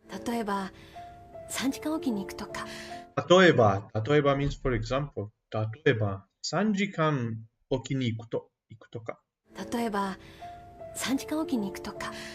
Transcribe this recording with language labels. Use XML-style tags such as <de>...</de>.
<ja>例えば3時間おきに行くとか。</ja> <en>例えば means for example.</en> <ja>例えば3時間おきに行くとか。例えば3時間おきに行くとか。</ja>